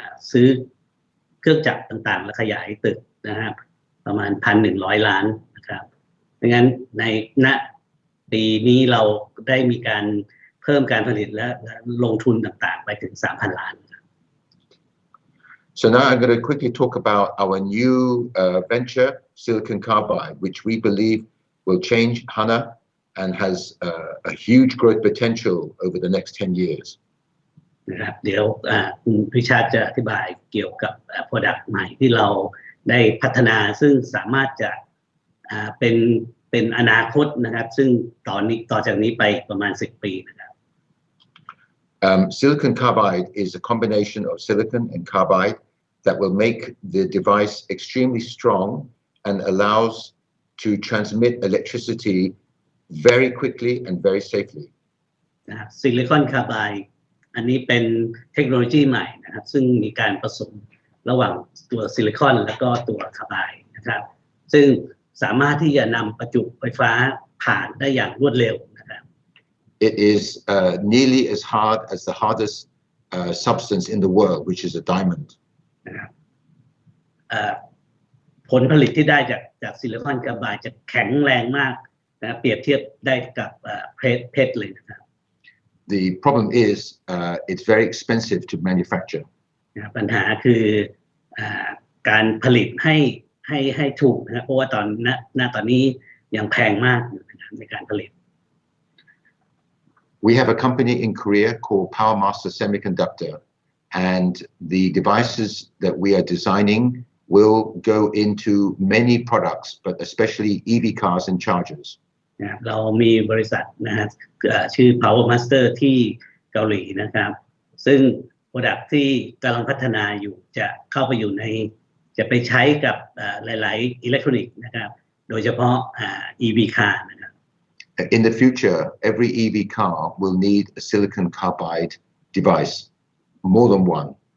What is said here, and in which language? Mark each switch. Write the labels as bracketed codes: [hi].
[th] ซื้อเครื่องจักรต่างๆและขยายตึกนะครับประมาณ 1,100 ล้านนะครับดังนั้นในณปีนี้เราได้มีการเพิ่มการผลิตและลงทุนต่างๆไปถึง 3,000 ล้าน [en] So now I'm going to quickly talk about our new venture, silicon carbide, which we believe will change HANA and has a huge growth potential over the next 10 years. [th] นะครับเดี๋ยวคุณพิชาติจะอธิบายเกี่ยวกับ product ใหม่ที่เราได้พัฒนาซึ่งสามารถจะเป็นอนาคตนะครับซึ่งต่อจากนี้ไปประมาณ10 ปีนะครับ [en] Silicon carbide is a combination of silicon and carbide that will make the device extremely strong and allows to transmit electricity very quickly and very safely. [th] นะครับซิลิคอนคาร์ไบด์อันนี้เป็นเทคโนโลยีใหม่นะครับซึ่งมีการผสมระหว่างตัวซิลิคอนและก็ตัวคาร์ไบด์นะครับซึ่ง สามารถที่จะนำประจุไฟฟ้าผ่านได้อย่างรวดเร็วนะครับ [en] It is nearly as hard as the hardest substance in the world, which is a diamond. [th] นะครับผลผลิตที่ได้จากซิลิคอนคาร์ไบด์จะแข็งแรงมากนะเปรียบเทียบได้กับเพชรเลยนะครับ [en] The problem is it's very expensive to manufacture. [th] ปัญหาคือการผลิตให้ถูกนะครับเพราะว่าตอนนี้ยังแพงมากในการผลิต [en] We have a company in Korea called PowerMaster Semiconductor, and the devices that we are designing will go into many products, but especially EV cars and chargers. [th] เรามีบริษัทนะฮะชื่อ PowerMaster ที่เกาหลีนะครับซึ่ง product ที่กำลังพัฒนาอยู่จะเข้าไปอยู่ในจะไปใช้กับหลายๆอิเล็กทรอนิกส์นะครับโดยเฉพาะEV car นะครับ [en] In the future, every EV car will need a silicon carbide device, more than one.